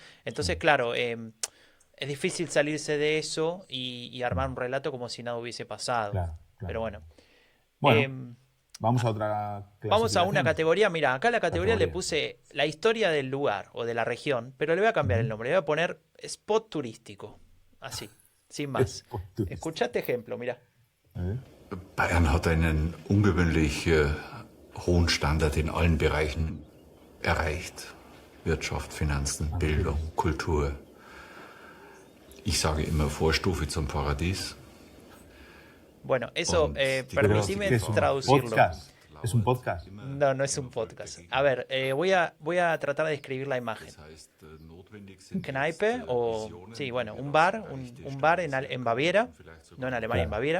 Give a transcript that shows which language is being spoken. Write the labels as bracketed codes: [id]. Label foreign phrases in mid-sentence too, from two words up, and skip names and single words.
[es] Entonces, claro, es difícil salirse de eso y armar un relato como si nada hubiese pasado. Claro. Pero bueno. Bueno, Em, vamos a otra Vamos a una clasificación. categoría. Mira, acá la categoría le Categoría. puse la historia del lugar o de la región, pero le voy a cambiar el nombre. Le voy a poner spot turístico. Así, sin más. Spot turístico. Escucha este ejemplo, mira. [de] Bayern hat einen ungewöhnlich hohen Standard in allen Bereichen erreicht. Wirtschaft, Finanzen, Bildung, Kultur. Ich sage immer Vorstufe zum Paradies. [es] Bueno, eso, [de] Und die [es] permitime ¿Qué es un traducirlo. podcast? ¿Es un podcast? No, no es un podcast. A ver, voy a tratar de describir la imagen. Kneipe o, sí, bueno, un bar en Baviera, no en Alemania, en Baviera.